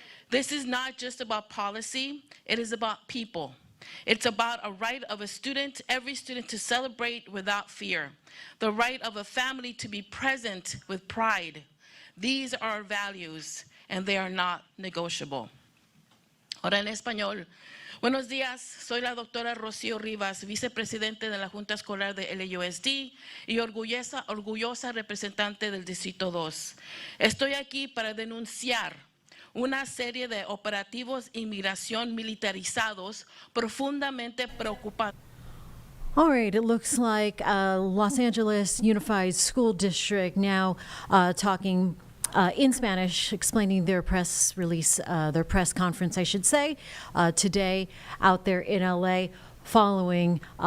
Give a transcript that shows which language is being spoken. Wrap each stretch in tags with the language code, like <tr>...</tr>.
<en>This is not just about policy, it is about people. It's about a right of a student, every student, to celebrate without fear. The right of a family to be present with pride. These are our values, and they are not negotiable.</en> <es>Ahora en español. Buenos días, soy la doctora Rocío Rivas, vicepresidente de la Junta Escolar de LUSD y orgullosa representante del Distrito 2. Estoy aquí para denunciar una serie de operativos inmigración militarizados profundamente preocupantes.</es> <en>All right, it looks like Los Angeles Unified School District now talking in Spanish, explaining their press release, their press conference, I should say, today out there in LA following</en>